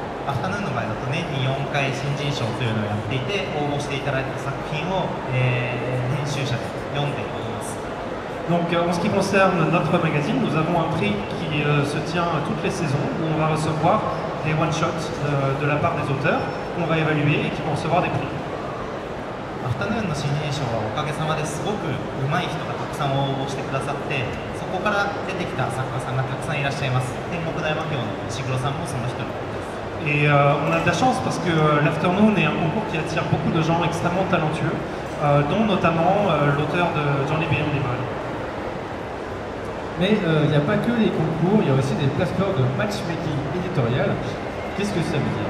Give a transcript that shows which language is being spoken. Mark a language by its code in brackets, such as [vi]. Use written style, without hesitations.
[ja] アフタヌーンの場合だと年に4回新人賞というのをやっていて、応募していただいた作品を、編集者で読んでいます。 [fr] Donc en ce qui concerne notre magazine, nous avons un prix qui se tient toutes les saisons où on va recevoir des one-shots de la part des auteurs qu'on va évaluer et qui vont recevoir des prix. [ja] アフタヌーンの新人賞はおかげさまですごく上手い人がたくさん応募してくださって、そこから出てきた作家さんがたくさんいらっしゃいます。天国大魔教の石黒さんもその一人です。 [fr] Et on a de la chance parce que l'Afternoon est un concours qui attire beaucoup de gens extrêmement talentueux, dont notamment l'auteur de Johnny Beyond the Moon. Mais il n'y a pas que les concours, il y a aussi des plateformes de matchmaking éditorial. Qu'est-ce que ça veut dire?